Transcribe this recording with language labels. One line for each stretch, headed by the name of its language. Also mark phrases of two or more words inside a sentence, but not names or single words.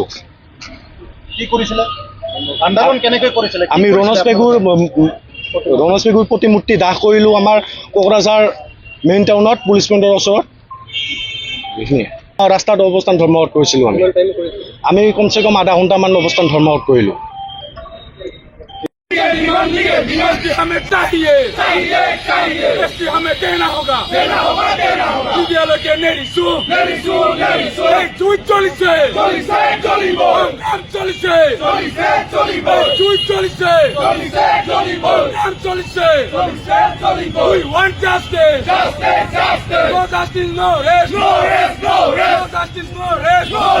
Assamese: কি কৰিছিলে? আন্দোলন কেনেকৈ কৰিছিলে? আমি ৰনজ পেগুৰ প্ৰতিমূৰ্তি দাহ কৰিলোঁ আমাৰ কোকৰাঝাৰ
English: main town police point
Assamese: ওচৰত। ৰাস্তাত অৱস্থান ধৰ্মঘট কৰিছিলোঁ। আমি কমচে কম আধা ঘণ্টামান অৱস্থান ধৰ্মঘট কৰিলোঁ।
Hindi: हमें चाहिए, हमें देना होगा, विद्यालय के
English: we want justice, no justice, no rest, no justice, no rest,